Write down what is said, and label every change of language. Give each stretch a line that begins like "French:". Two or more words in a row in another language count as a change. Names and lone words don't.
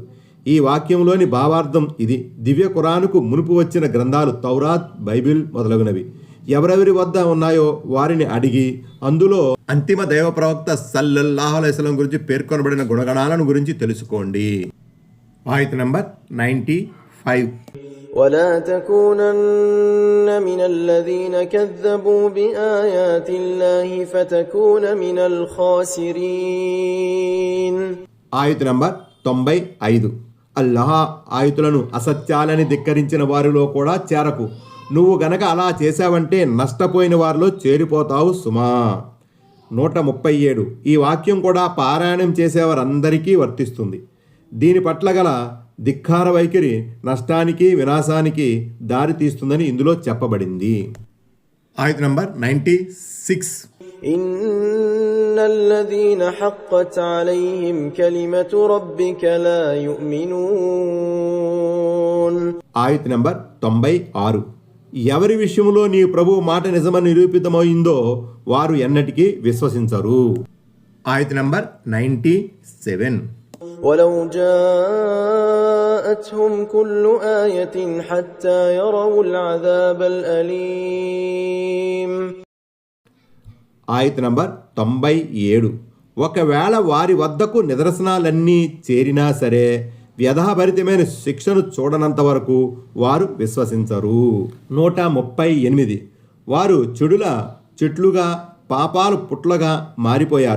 Telugu: ఈ వాక్యంలోని భావార్థం ఇది. దివ్య ఖురానుకు మునుపు వచ్చిన గ్రంథాలు తౌరాత్, బైబిల్ మొదలగునవి ఎవరెవరి వద్ద ఉన్నాయో వారిని అడిగి అందులో అంతిమ దైవ ప్రవక్త
Arabic: صلى الله عليه وسلم
Telugu: గురించి పేర్కొనబడిన గుణగణాలను గురించి తెలుసుకోండి. ఆయత నంబర్ 95.
Arabic: ولا تكونن من الذين كذبوا بآيات الله فتكون من الخاسرين.
Telugu: ఆయత నంబర్ 95. అల్లాహ్ ఆయతులను అసత్యాలని ధిక్కరించిన వారిలో కూడా చేరకు. నువ్వు గనక అలా చేశావంటే నష్టపోయిన వారిలో చేరిపోతావు సుమా. 137. ఈ వాక్యం కూడా పారాయణం చేసేవారందరికీ వర్తిస్తుంది. దీని పట్ల గల ధిక్కార వైఖరి నష్టానికి వినాశానికి దారి తీస్తుందని ఇందులో చెప్పబడింది. ఆయత నంబర్ 96.
Arabic: إن الذين حقت عليهم كلمة ربك لا يؤمنون.
Telugu: ఆయత నంబర్ 96. ఎవరి విషయంలో నీ ప్రభు మాట నిజమని నిరూపితమైందో వారు ఎన్నటికీ విశ్వసించరు. ఆయత నంబర్ 97.
Arabic: ولو جاءتهم كل آية حتى يروا العذاب الأليم.
Telugu: ఆయత నంబర్ 97. ఒకవేళ వారి వద్దకు నిదర్శనాలన్నీ చేరినా సరే వ్యధభరితమైన శిక్షను చూడనంత వరకు వారు విశ్వసించరు. 138. వారు చెడుల చెట్లుగా పాపాలు పుట్లగా మారిపోయారు.